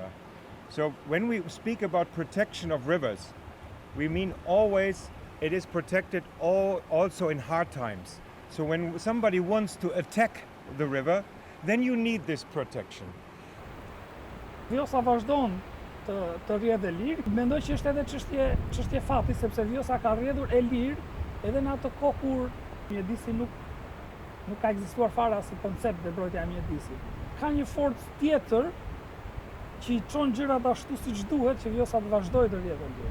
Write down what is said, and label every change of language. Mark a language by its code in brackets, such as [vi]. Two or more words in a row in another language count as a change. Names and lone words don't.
[en] So when we speak about protection of rivers, we mean always it is protected also in hard times. So when somebody wants to attack the river, then you need this protection. [sq] Vjosa vazhdon të rrjedhë e lirë. Mendoj që është edhe çështje fati, sepse Vjosa ka rrjedhur e lirë edhe në atë kohë kur mjedisi nuk ka ekzistuar fare si koncept dhe mbrojtja e mjedisit. Ka një forcë tjetër që i çon gjërat ashtu siç duhet që Vjosa të vazhdojë të rrjetë ndjer.